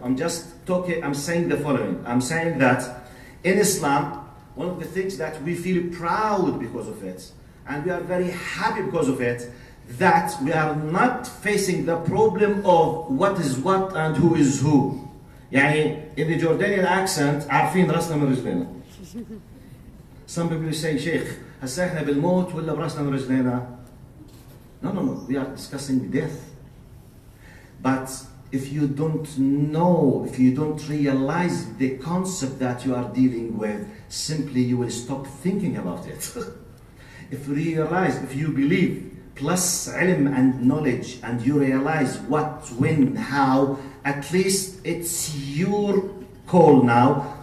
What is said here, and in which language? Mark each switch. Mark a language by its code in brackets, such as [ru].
[en] I'm just talking, I'm saying the following. I'm saying that in Islam, one of the things that we feel proud because of it, and we are very happy because of it, that we are not facing the problem of what is what and who is who. [ar] يعني [en] in the Jordanian accent, [ar] عارفين راسنا من رجلنا. [en] Some people say, Sheikh, [ar] هسا احنا بالموت ولا براسنا من رجلنا? [en] No, we are discussing death. But if you don't know, if you don't realize the concept that you are dealing with, simply you will stop thinking about it. If you realize, if you believe, plus ilm and knowledge, and you realize what, when, how, at least it's your call now.